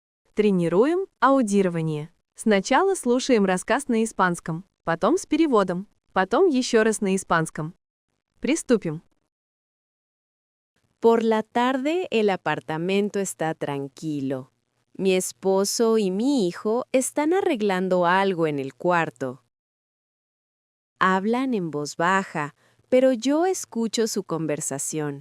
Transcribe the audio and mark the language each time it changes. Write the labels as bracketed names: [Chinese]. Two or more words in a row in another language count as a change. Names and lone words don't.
[Russian] Тренируем аудирование. Сначала слушаем рассказ на испанском, потом с переводом, потом еще раз на испанском. Приступим. [Spanish] Por la tarde el apartamento está tranquilo. Mi esposo y mi hijo están arreglando algo en el cuarto. Hablan en voz baja, pero yo escucho su conversación.